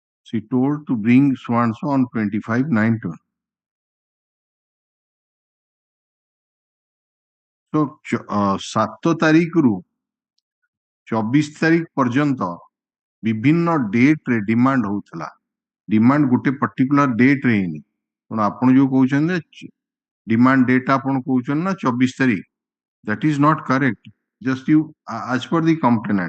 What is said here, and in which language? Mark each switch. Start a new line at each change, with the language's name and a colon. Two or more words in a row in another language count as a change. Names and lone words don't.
English: She told to bring so and so on 25/9/20.
Odia: So 7 ତାରିଖରୁ 24 ତାରିଖ ପର୍ଯ୍ୟନ୍ତ ବିଭିନ୍ନ ଡେଟ୍ ରେ ଡିମାଣ୍ଡ ହଉଥିଲା। ଡିମାଣ୍ଡ ଗୋଟେ
English: particular date
Odia: ରେ ହେଇନି। ତେଣୁ ଆପଣ ଯୋଉ କହୁଛନ୍ତି
English: demand date
Odia: ଆପଣ କହୁଛନ୍ତି ନା 24 ତାରିଖ,
English: that is not correct. Just you as per the complainant.